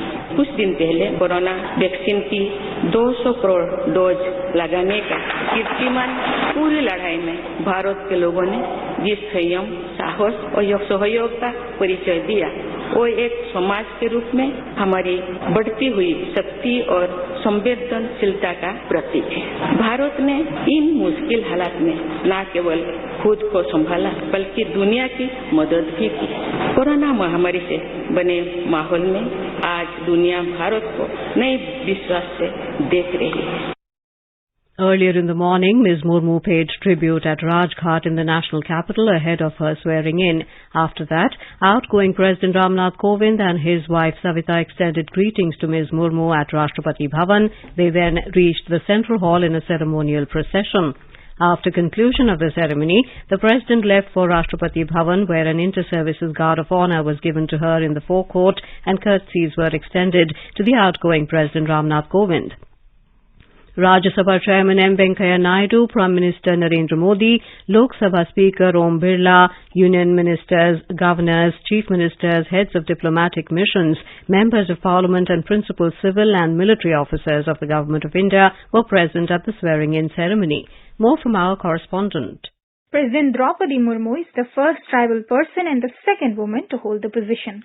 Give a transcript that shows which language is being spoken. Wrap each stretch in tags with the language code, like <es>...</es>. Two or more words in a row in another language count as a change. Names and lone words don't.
<hi>कुछ दिन पहले कोरोना वैक्सीन की 200 करोड़ डोज लगाने का कीर्तिमान पूरी लड़ाई में भारत के लोगों ने जिस संयम, साहस और सहयोग का परिचय दिया, वो एक समाज के रूप में हमारी बढ़ती हुई शक्ति और संवेदनशीलता का प्रतीक है। भारत ने इन मुश्किल हालात में न केवल खुद को संभाला, बल्कि दुनिया की मदद भी की। कोरोना महामारी से बने माहौल में आज दुनिया भारत को नए विश्वास से देख रही है।</hi> <en>Earlier in the morning, Ms. Murmu paid tribute at Rajghat in the national capital ahead of her swearing in. After that, outgoing President Ramnath Kovind and his wife Savita extended greetings to Ms. Murmu at Rashtrapati Bhavan. They then reached the central hall in a ceremonial procession. After conclusion of the ceremony, the President left for Rashtrapati Bhavan, where an inter-services guard of honour was given to her in the forecourt and curtsies were extended to the outgoing President Ramnath Kovind. Rajya Sabha Chairman M. Venkaiah Naidu, Prime Minister Narendra Modi, Lok Sabha Speaker Om Birla, Union Ministers, Governors, Chief Ministers, Heads of Diplomatic Missions, Members of Parliament and principal civil and military officers of the Government of India were present at the swearing-in ceremony. More from our correspondent. President Draupadi Murmu is the first tribal person and the second woman to hold the position.</en>